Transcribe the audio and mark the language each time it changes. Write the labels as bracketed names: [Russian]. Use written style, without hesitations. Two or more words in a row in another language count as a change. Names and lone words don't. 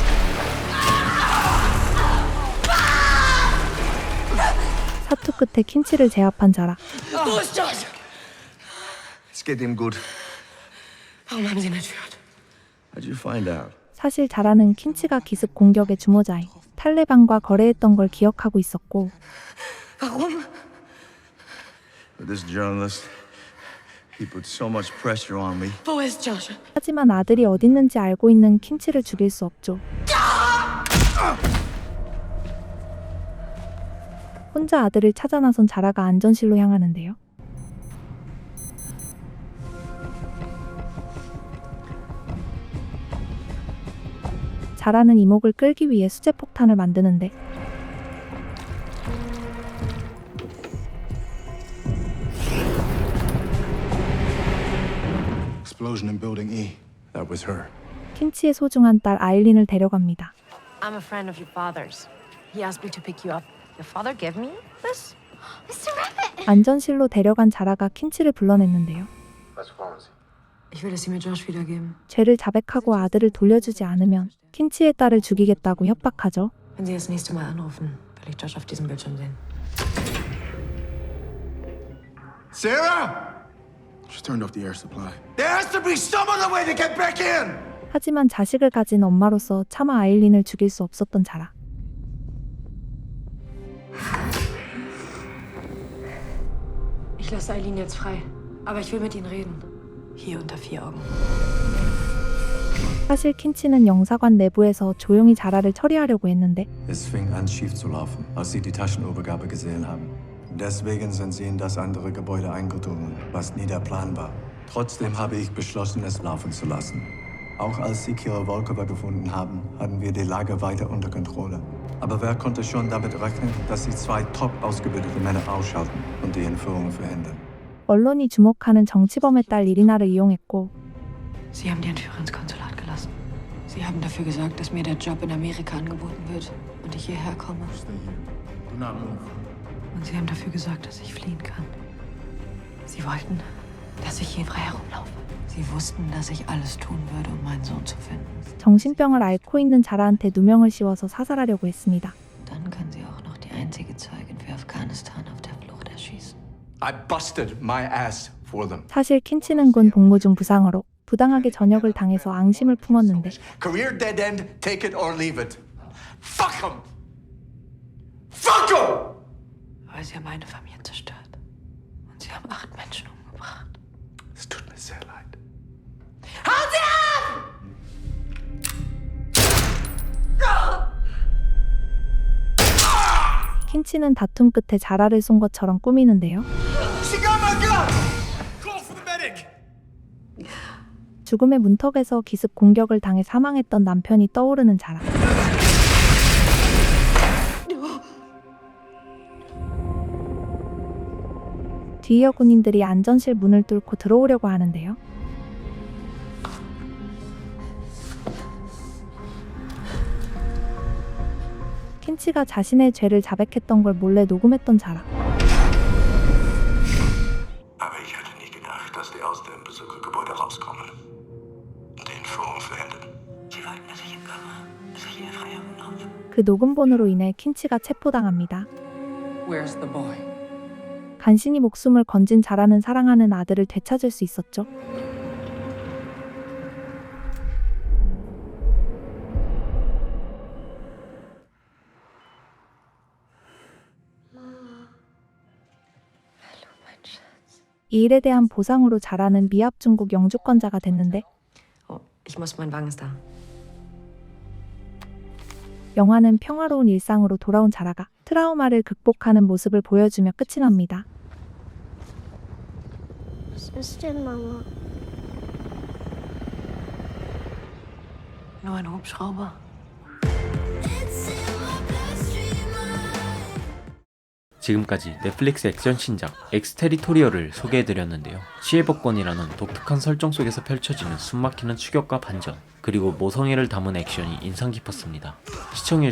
[Korean] 사투 끝에 킨치를 제압한 자라. [German] Wo ist Josh? Es geht ihm gut. Warum haben Sie ihn entführt? [English] How'd you find out? [Korean] 사실 자라는 킨치가 기습 공격의 주모자인 탈레반과 거래했던 걸 기억하고 있었고 [German] Warum? [English] With this journalist, he put so much pressure on me. [German] Wo ist Josh? [Korean] 하지만 아들이 어딨는지 알고 있는 킨치를 죽일 수 없죠. 혼자 아들을 찾아 나선 자라가 안전실로 향하는데요. 자라는 이목을 끌기 위해 수제폭탄을 만드는데 [English] Explosion in Building E. That was her. [Korean] 킨치의 소중한 딸 아일린을 데려갑니다. [English] I'm a friend of your father's. He asked me to pick you up. Your father gave me this? Mr. Rabbit! [Korean] 안전실로 데려간 자라가 킨치를 불러냈는데요. [German] Ich will, dass Sie mir Josh wiedergeben. [Korean] 죄를 자백하고 아들을 돌려주지 않으면 킨치의 딸을 죽이겠다고 협박하죠. [German] Wenn Sie das nächste Mal anrufen, will ich Josh auf diesem Bildschirm sehen. [English] Sarah! She turned off the air supply. There has to be some other way to get back in! [Korean] 하지만 자식을 가진 엄마로서 차마 아일린을 죽일 수 없었던 자라. [German] Ich lasse Eileen jetzt frei. Aber ich will mit Ihnen reden. Hier unter 4 Augen. [Korean] 사실 킨치는 영사관 내부에서 조용히 자라를 처리하려고 했는데 [German] Es fing an schief zu laufen, als sie die Taschenobergabe gesehen haben. Deswegen sind sie in das andere Gebäude eingedrungen, was nie der Plan war. Trotzdem habe ich beschlossen, es laufen zu lassen. Auch als sie Kira Volkova gefunden haben, hatten wir die Lage weiter unter Kontrolle. Aber wer konnte schon damit rechnen, dass sie 2 top ausgebildete Männer ausschalten und die Entführung verhindern? [Korean] 언론이 주목하는 정치범의 딸 이리나를 이용했고 [German] Sie haben die Entführer ins Konsulat gelassen. Sie haben dafür gesorgt, dass mir der Job in Amerika angeboten wird und ich hierher komme. [English] Do not move. [German] Und sie haben dafür gesorgt, dass ich fliehen kann. Sie wollten, dass ich hier frei herumlaufe. Sie wussten, dass ich alles tun würde, um meinen Sohn zu finden. [Korean] 정신병을 앓고 있는 자라한테 누명을 씌워서 사살하려고 했습니다. [German] Dann können sie auch noch die einzige Zeugin für Afghanistan auf der Flucht erschießen. [English] I busted my ass for them. 사실 킨치는 군 복무 중 부상으로 부당하게 전역을 당해서 앙심을 품었는데 Career dead end, take it or leave it. Fuck them! Fuck them! [German] Weil sie haben meine Familie zerstört. Und sie haben 8 Menschen umgebracht. Es tut mir sehr leid. Hauen Sie ab! [Korean] 킨치는 다툼 끝에 자라를 쏜 것처럼 꾸미는데요. [English] She got my gun! Call for the medic! [Korean] 죽음의 문턱에서 기습 공격을 당해 사망했던 남편이 떠오르는 자라. 뒤이어 군인들이 안전실 문을 뚫고 들어오려고 하는데요. 킨치가 자신의 죄를 자백했던 걸 몰래 녹음했던 자라. [German] Aber ich hatte nicht gedacht, dass die aus dem Besuchergebäude rauskommen und die Entführung verhindern. Sie wollten, dass ich entkomme, dass ich hier frei herumlaufe. [Korean] 그 녹음본으로 인해 킨치가 체포당합니다. [English] Where's the boy? [Korean] 간신히 목숨을 건진 자라는 사랑하는 아들을 되찾을 수 있었죠. 이 일에 대한 보상으로 자라는 미합 중국 영주권자가 됐는데 [German] Oh, ich muss, mein Wagen ist da. [Korean] 영화는 평화로운 일상으로 돌아온 자라가 트라우마를 극복하는 모습을 보여주며 끝이 납니다. [German] Was ist denn, Mama? Nur ein Hubschrauber. [Korean] 지금까지 넷플릭스 액션 신작 엑스테리토리어를 소개해드렸는데요. 시해복권이라는 독특한 설정 속에서 펼쳐지는 숨막히는 추격과 반전, 그리고 모성애를 담은 액션이 인상 깊었습니다.